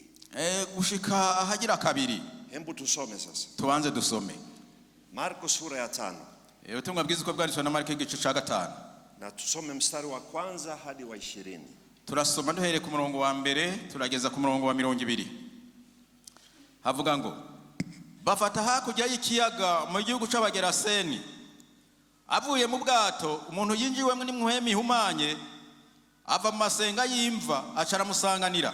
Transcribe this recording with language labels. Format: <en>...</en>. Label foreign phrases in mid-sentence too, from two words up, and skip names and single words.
<rn>Gushika ahagira kabiri.</rn> <sw>Hebu tusome sasa.</sw> <rn>Tuanze dusome.</rn> <sw>Marko sura ya 5.</sw> <rn>Ubutumwa bwiza uko bwanditswe na Marko igice ca 5.</rn> <sw>Na tusome mstari wa 1 hadi wa 20.</sw> <rn>Turasoma duhere ku murongo wa mbere turageza ku murongo wa 20. Havuga ngo bafata hakurya y'ikiyaga mu gihugu c'abageraseni avuye mu bwato umuntu yinjiwemwe n'impuhemu ihumanye ava mu masenga y'imva acara musanganira.</rn>